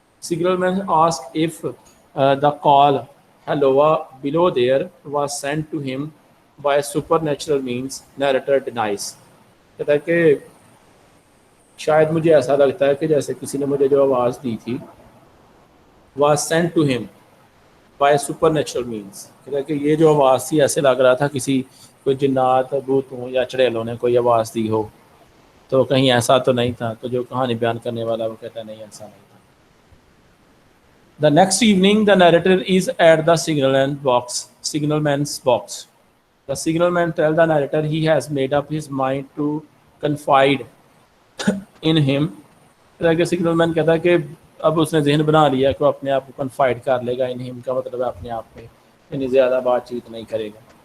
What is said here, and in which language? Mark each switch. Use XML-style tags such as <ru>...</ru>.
<en>Signalman asked if the call halloa below there was sent to him by supernatural means.</en> <ur>Narrator denies, کہتا ہے کہ شاید مجھے ایسا لگتا ہے کہ جیسے کسی نے مجھے جو آواز دی تھی</ur> <en>was sent to him by supernatural means.</en> <ur>کہ یہ جو آواز تھی ایسے لگ رہا تھا کسی کوئی جنات بھوتوں یا چڑیلوں نے کوئی آواز دی ہو, تو کہیں ایسا تو نہیں تھا. تو جو کہانی بیان کرنے والا وہ کہتا ہے نہیں ایسا نہیں تھا.</ur> <en>The next evening the narrator is at the signalman's box. The signalman tells the narrator he has made up his mind to confide in him.</en> <ur>Signal مین کہتا ہے کہ اب اس نے ذہن بنا لیا کہ وہ اپنے آپ کو کنفائڈ کر لے گا. ان ہم کا مطلب ہے اپنے آپ میں یعنی زیادہ بات چیت نہیں کرے گا.</ur>